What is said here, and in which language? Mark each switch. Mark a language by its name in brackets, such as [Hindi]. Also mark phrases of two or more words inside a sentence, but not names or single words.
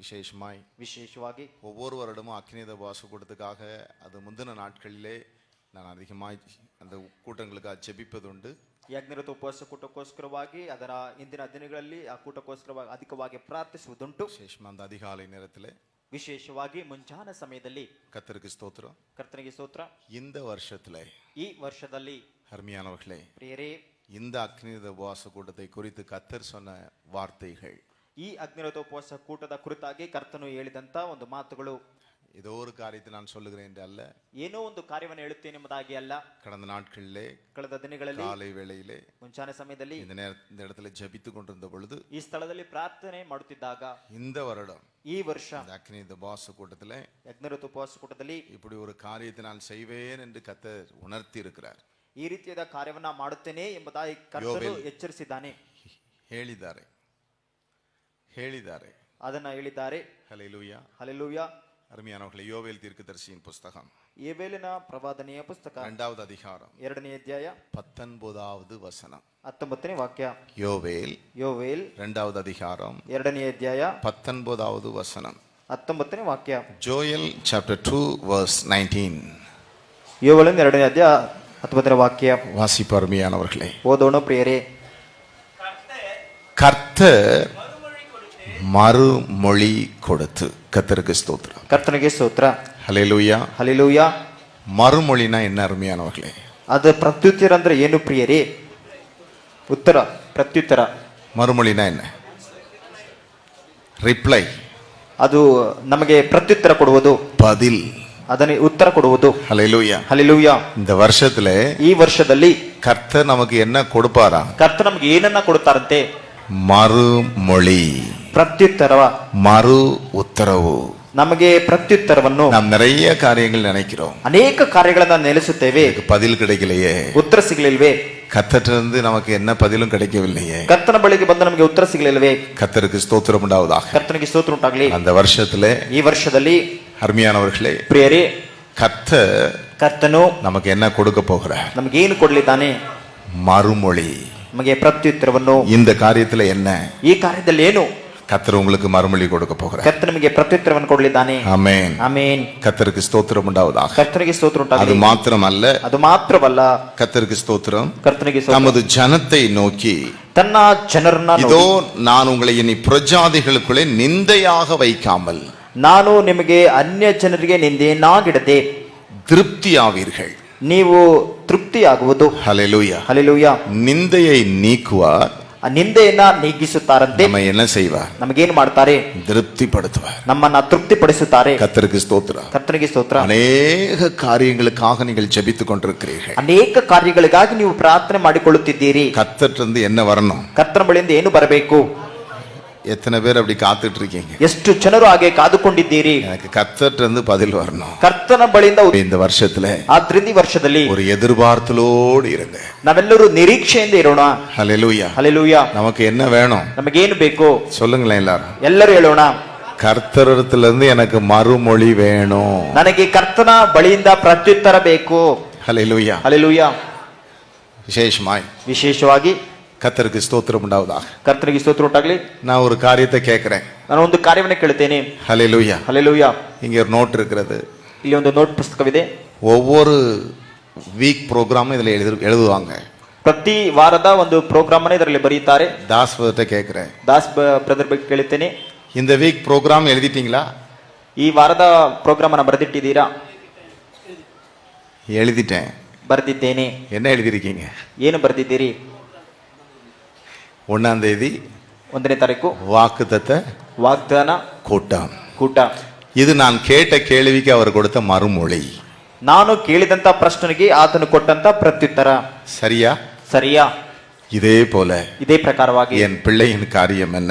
[Kannada] விசேஷವಾಗಿ [Tamil] ஒவ்வொரு வருடமும் அக்னித உபவாச கூட்டத்துக்காக அது முந்தின நாட்களிலே நான் அதிகமாய் அந்த கூட்டங்களுக்காக ಜೆபிப்பதுண்டு. [Kannada] ಈ ಅಗ್ನಿರಥ ಉಪವಾಸ ಕೂಟಕ್ಕೋಸ್ಕರವಾಗಿ ಅದರ ಇಂದಿನ ದಿನಗಳಲ್ಲಿ ಆ ಕೂಟಕ್ಕೋಸ್ಕರವಾಗಿ ಅಧಿಕವಾಗಿ ಪ್ರಾರ್ಥಿಸುವುದುಂಟು. [Tamil] அந்த அதிகாலை நேரத்திலே [Kannada] ವಿಶೇಷವಾಗಿ ಮುಂಜಾನ ಸಮಯದಲ್ಲಿ [Tamil] கர்த்தருக்கு ஸ்தோத்திரம். [Kannada] ಕರ್ತನಿಗೆ ಸ್ತೋತ್ರ. [Tamil] இந்த வருஷத்திலே [Kannada] ಈ ವರ್ಷದಲ್ಲಿ [Tamil] அருமையானவர்களே [Kannada] ಪ್ರಿಯರೇ, [Tamil] இந்த அக்னித உபவாச கூட்டத்தை குறித்து கர்த்தர் சொன்ன வார்த்தைகள், [Kannada] ಈ ಅಗ್ನಿರಥ ಉಪವಾಸ ಕೂಟದ ಕುರಿತಾಗಿ ಕರ್ತನು ಹೇಳಿದಂತ ಒಂದು ಮಾತುಗಳು, [Tamil] ஏதோ ஒரு காரியத்தை நான் சொல்லுகிறேன் என்று அல்ல, [Kannada] ಏನೋ ಒಂದು ಕಾರ್ಯವನ್ನು ಹೇಳುತ್ತೇನೆ ಎಂಬುದಾಗಿ ಅಲ್ಲ. [Tamil] கடந்த நாட்களிலே [Kannada] ಕಳೆದ ದಿನಗಳಲ್ಲಿ [Tamil] காலை வேளையிலே [Kannada] ಮುಂಚಾನ ಸಮಯದಲ್ಲಿ [Tamil] இந்த இடத்துல ஜெபித்துக் கொண்டிருந்த பொழுது, [Kannada] ಈ ಸ್ಥಳದಲ್ಲಿ ಪ್ರಾರ್ಥನೆ ಮಾಡುತ್ತಿದ್ದಾಗ, [Tamil] இந்த வருடம் [Kannada] ಈ ವರ್ಷ [Tamil] அக்னித உபவாச கூட்டத்திலே [Kannada] ಅಗ್ನಿರಥ ಉಪವಾಸ ಕೂಟದಲ್ಲಿ [Tamil] இப்படி ஒரு காரியத்தை நான் செய்வேன் என்று கர்த்தர் உணர்த்தி இருக்கிறார். [Kannada] ಈ ರೀತಿಯಾದ ಕಾರ್ಯವನ್ನ ಮಾಡುತ್ತೇನೆ ಎಂಬುದಾಗಿ ಕರ್ತನು ಎಚ್ಚರಿಸಿದ್ದಾನೆ. ಹೇಳಿದ್ದಾರೆ ಅದನ್ನ ಹೇಳಿದ್ದಾರೆ. [Tamil] ஹல்லேலூயா, [Kannada] ಹಲ್ಲೆಲೂಯಾ. [Tamil] அருமையானவர்களே, யோவேல் தீர்க்கதரிசியின் புத்தகம் [Kannada] ಯೋವೇಲಿನ ಪ್ರವಾದನೆಯ ಪುಸ್ತಕ [Tamil] 2வது அதிகாரம் [Kannada] 2ನೇ ಅಧ್ಯಾಯ [Tamil] 19வது வசனம். [Kannada] 19ನೇ ವಾಕ್ಯ. [Tamil] யோவேல் 2வது அதிகாரம் [Kannada] 2ನೇ ಅಧ್ಯಾಯ [Tamil] 19வது வசனம். [Kannada] 19ನೇ ವಾಕ್ಯ. [English] Joel chapter 2 verse 19. [Kannada] ಯೋವೇಲಿನ 2ನೇ ಅಧ್ಯಾಯ 19ನೇ ವಾಕ್ಯ. [Tamil] வாசிப்பு அருமையானவர்களே. [Kannada] ಓದೋಣ ಪ್ರಿಯರೇ. [Tamil] கர்த்தர் மறுமொழி கொடுத்து, கர்த்தருக்கு ஸ்தோத்திரம். [Kannada] ಕರ್ತನಿಗೆ ಸ್ತೋತ್ರ. [Tamil] ஹல்லேலூயா, [Kannada] ಹಲ್ಲೆಲೂಯಾ. [Tamil] மறுமொழினா என்ன அருமையானவர்களே? [Kannada] ಅದು ಪ್ರತ್ಯುತ್ತರ ಅಂದ್ರೆ ಏನು ಪ್ರಿಯರೇ? ಉತ್ತರ, ಪ್ರತ್ಯುತ್ತರ. [Tamil] மறுமொழினா என்ன? ரிப்ளை. [Kannada] ಅದು ನಮಗೆ ಪ್ರತ್ಯುತ್ತರ ಕೊಡುವುದು, [Tamil] பதில், [Kannada] ಅದನ್ನೇ ಉತ್ತರ ಕೊಡುವುದು. [Tamil] ஹல்லேலூயா, [Kannada] ಹಲ್ಲೆಲೂಯಾ. [Tamil] இந்த வருஷத்திலே [Kannada] ಈ ವರ್ಷದಲ್ಲಿ [Tamil] கர்த்தர் நமக்கு என்ன கொடுப்பாரா? [Kannada] ಕರ್ತನ ನಮಗೆ ಏನನ್ನ ಕೊಡುತ್ತಾರಂತೆ? [Tamil] மறுமொழி, [Kannada] ಪ್ರತ್ಯುತ್ತರ, [Tamil] மறு உத்தரவு. [Kannada] ನಮಗೆ ಪ್ರತ್ಯುತ್ತರವನ್ನು [Tamil] நாம் நிறைய காரியங்கள் நினைக்கிறோம், [Kannada] ಅನೇಕ ಕಾರ್ಯಗಳನ್ನ ನೆಲೆಸುತ್ತೇವೆ, [Tamil] பதில் கிடைக்கலையே, [Kannada] ಉತ್ತರ ಸಿಗಲಿಲ್ವೇ, [Tamil] கர்த்தரிலிருந்து நமக்கு என்ன பதிலும் கிடைக்கவில்லையே, [Kannada] ಕರ್ತನ ಬಳಿಗೆ ಬಂದ ನಮಗೆ ಉತ್ತರ ಸಿಗಲಿಲ್ವೇ. [Tamil] கர்த்தருக்கு ஸ்தோத்திரம் உண்டாவதாக. [Kannada] ಕರ್ತನಿಗೆ ಸ್ತೋತ್ರ ಉಂಟಾಗಲಿ. [Tamil] அந்த வருஷத்திலே [Kannada] ಈ ವರ್ಷದಲ್ಲಿ [Tamil] அருமையானவர்களே, [Kannada] ಪ್ರಿಯರೇ, [Tamil] கர்த்தನು நமக்கு என்ன கொடுக்க போகிறார்? [Kannada] ನಮಗೆ ಏನು ಕೊಡಲಿದ್ದಾನೆ? [Tamil] மறுமொழி, [Kannada] ನಮಗೆ ಪ್ರತ್ಯುತ್ತರವನ್ನು. [Tamil] இந்த காரியத்துல என்ன? [Kannada] ಈ ಕಾರ್ಯದಲ್ಲಿ ಏನು? [Tamil] கர்த்தர் உங்களுக்கு மறுமொழி கொடுக்க போகிறார். [Kannada] ಕರ್ತನ ನಮಗೆ ಪ್ರತ್ಯುತ್ತರವನ್ನು ಕೊಡಲಿದ್ದಾನೆ. ಆಮೆನ್, ಆಮೆನ್. [Tamil] கர்த்தருக்கு ஸ்தோத்திரம் உண்டாவதாக. [Kannada] ಕರ್ತನಿಗೆ ಸ್ತೋತ್ರ ಉಂಟಾಗಲಿ. [Tamil] அது மாத்திரமல்ல, [Kannada] ಅದು ಮಾತ್ರವಲ್ಲ, [Tamil] கர்த்தருக்கு ஸ்தோத்திரம், [Kannada] ಕರ್ತನಿಗೆ ಸ್ತೋತ್ರ, [Tamil] நமது ஜனத்தை நோக்கி, [Kannada] ತನ್ನ ಜನರನ್ನ [Tamil] இதோ நான் உங்களை இனி பிரஜாதிகளுக்குள்ளே நிந்தையாக வைக்காமல் [Kannada] ನಾನು ನಿಮಗೆ ಅನ್ಯ ಜನರಿಗೆ ನಿಂದೆಯನ್ನಾಗಿಡದೆ [Tamil] திருப்தியாவீர்கள். [Kannada] ನೀವು ತೃಪ್ತಿಯಾಗುವುದು. [Tamil] ஹல்லேலூயா, [Kannada] ಹಲ್ಲೆಲೂಯಾ. [Tamil] நிந்தையை நீக்குவார், [Kannada] ಆ ನಿಂದೆಯನ್ನ ನೀಗಿಸುತ್ತಾರಂತೆ. [Tamil] நம்ம என்ன செய்வார்? [Kannada] ನಮಗೇನು ಮಾಡ್ತಾರೆ? [Tamil] திருப்திப்படுத்துவார், [Kannada] ನಮ್ಮನ್ನ ತೃಪ್ತಿಪಡಿಸುತ್ತಾರೆ. [Tamil] கர்த்தருக்கு ஸ்தோத்திரம். [Kannada] ಕರ್ತನಿಗೆ ಸ್ತೋತ್ರ. [Tamil] அநேக காரியங்களுக்காக நீங்கள் ஜெபித்துக் கொண்டிருக்கிறீர்கள். [Kannada] ಅನೇಕ ಕಾರ್ಯಗಳಿಗಾಗಿ ನೀವು ಪ್ರಾರ್ಥನೆ ಮಾಡಿಕೊಳ್ಳುತ್ತಿದ್ದೀರಿ. [Tamil] கர்த்தரிலிருந்து என்ன வரணும்? [Kannada] ಕರ್ತನ ಬಳಿಯಿಂದ ಏನು ಬರಬೇಕು? [Tamil] எத்தனை பேர் அப்படி காத்துட்டு இருக்கீங்க? [Kannada] ಎಷ್ಟು ಜನರು ಹಾಗೆ ಕಾದುಕೊಂಡಿದ್ದೀರಿ? [Tamil] எனக்கு கர்த்தரிலிருந்து பதில் வரணும். [Kannada] ಕರ್ತನ ಬಳಿಯಿಂದ [Tamil] இந்த வருஷத்துல [Kannada] ಈ ವರ್ಷದಲ್ಲಿ [Tamil] ஒரு எதிர்பார்த்தலோடு இருங்க. [Kannada] ನಾವೆಲ್ಲರೂ ನಿರೀಕ್ಷೆಯಿಂದ ಇರೋಣ. [Tamil] ஹல்லேலூயா, [Kannada] ಹಲ್ಲೆಲೂಯಾ. [Tamil] நமக்கு என்ன வேணும்? [Kannada] ನಮಗೇನು ಬೇಕು? [Tamil] சொல்லுங்களேன் எல்லாரும். [Kannada] ಎಲ್ಲರೂ ಹೇಳೋಣ. [Tamil] கர்த்தரிடத்திலிருந்து எனக்கு மறுமொழி வேணும். [Kannada] ನನಗೆ ಕರ್ತನ ಬಳಿಯಿಂದ ಪ್ರತ್ಯುತ್ತರ ಬೇಕು. [Tamil] ஹல்லேலூயா, [Kannada] ಹಲ್ಲೆಲೂಯಾ. ವಿಶೇಷವಾಗಿ [Tamil] கர்த்தருக்கு ஸ்தோத்திரம் உண்டாவதாக. [Kannada] ಕರ್ತನಿಗೆ ಸ್ತೋತ್ರ ಉಂಟಾಗಲಿ. [Tamil] நான் ஒரு காரியத்தை கேட்கிறேன். [Kannada] ನಾನು ಒಂದು ಕಾರ್ಯವನ್ನು ಕೇಳುತ್ತೇನೆ. [Tamil] ஹல்லேலூயா, [Kannada] ಹಲ್ಲೆಲೂಯಾ. [Tamil] இங்க ஒரு நோட் இருக்கிறது. [Kannada] ಇಲ್ಲಿ ಒಂದು ನೋಟ್ ಪುಸ್ತಕವಿದೆ. [Tamil] ஒவ்வொரு [English] week programme [Tamil] இதுல எழுதுவாங்க. [Kannada] ಪ್ರತಿ ವಾರದ ಒಂದು ಪ್ರೋಗ್ರಾಮ್ ಅನ್ನು ಇದರಲ್ಲಿ ಬರೆಯುತ್ತಾರೆ. [Tamil] தாஸ் பிரதர்ட்ட கேட்கிறேன். [Kannada] ದಾಸ್ ಬ್ರದರ್ ಬಗ್ಗೆ ಕೇಳುತ್ತೇನೆ. [Tamil] இந்த [English] week programme [Tamil] எழுதிட்டீங்களா? [Kannada] ಈ ವಾರದ ಪ್ರೋಗ್ರಾಮ್ ಅನ್ನು ಬರೆದಿಟ್ಟಿದ್ದೀರಾ? [Tamil] எழுதிட்டேன். [Kannada] ಬರೆದಿದ್ದೇನೆ. [Tamil] என்ன எழுதிருக்கீங்க? [Kannada] ಏನು ಬರೆದಿದ್ದೀರಿ? [Tamil] 1ஆம் தேதி [Kannada] 1ನೇ ತಾರೀಕು [Tamil] வாக்குத்தத்த [Kannada] ವಾಗ್ದಾನ ಕೂಟ. [Tamil] இது நான் கேட்ட கேள்விக்கு அவர் கொடுத்த மறுமொழி. [Kannada] ನಾನು ಕೇಳಿದಂತ ಪ್ರಶ್ನೆಗೆ ಆತನು ಕೊಟ್ಟಂತ ಪ್ರತ್ಯುತ್ತರ. ಸರಿಯಾ? [Tamil] இதே போல [Kannada] ಇದೇ ಪ್ರಕಾರವಾಗಿ [Tamil] என் பிள்ளையின் காரியம் என்ன?